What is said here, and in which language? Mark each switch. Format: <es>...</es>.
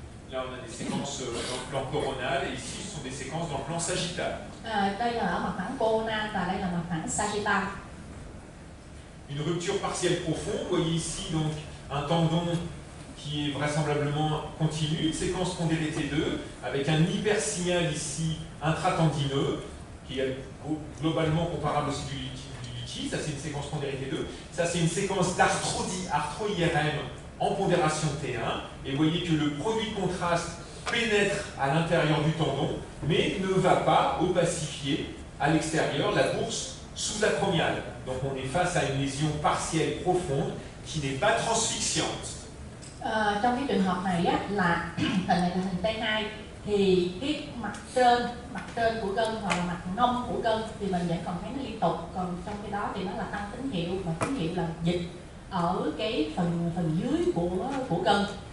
<fr>Là, on a des séquences dans le plan coronal, et ici, ce sont des séquences dans le plan sagittal.</fr> <vi>Đây là ở mặt phẳng coronal, và đây là mặt phẳng sagittal.</vi> <fr>Une rupture partielle profonde, vous voyez ici donc un tendon qui est vraisemblablement continu, une séquence pondérée T2, avec un hypersignal ici intratendineux, qui est globalement comparable aussi du liquide. Ça, c'est une séquence pondérée T2. Ça, c'est une séquence d'arthro-IRM en pondération T1, et vous voyez que le produit de contraste pénètre à l'intérieur du tendon, mais ne va pas opacifier à l'extérieur la bourse sous-acromiale. Donc on est face à une lésion partielle profonde qui n'est pas transfixiante.</fr> <vi>Trong cái trường hợp này á, là hình này là hình T2 thì cái mặt trên của gân hoặc là mặt nông của gân thì mình vẫn còn thấy nó liên tục, còn trong cái đó thì nó là tăng tín hiệu và tín hiệu là dịch ở cái phần dưới của gân.</vi>